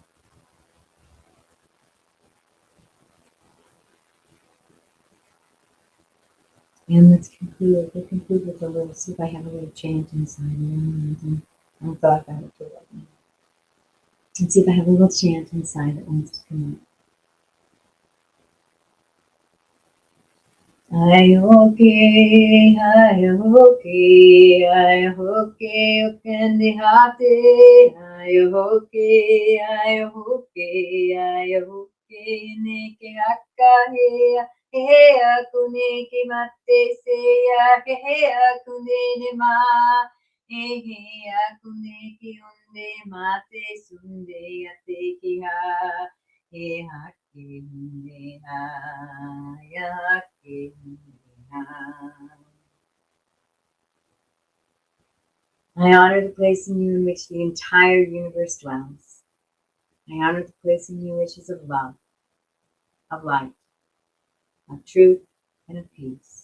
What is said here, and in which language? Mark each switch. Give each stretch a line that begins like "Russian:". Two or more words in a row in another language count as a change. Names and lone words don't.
English: And let's conclude. We'll conclude with a little, see if I have a little chant inside. I haven't thought about it for right now. Let's see if I have a little chant inside that wants to come up. Ayoke, ayoke, ayoke, okendihate, ayoke, ayoke, ayoke, neke akahe, he akune ke mate seya, he akune ne ma, he akune ki unde mate sunde ate ki ha, he hake unde ha, ya. I honor the place in you in which the entire universe dwells. I honor the place in you which is of love, of light, of truth, and of peace.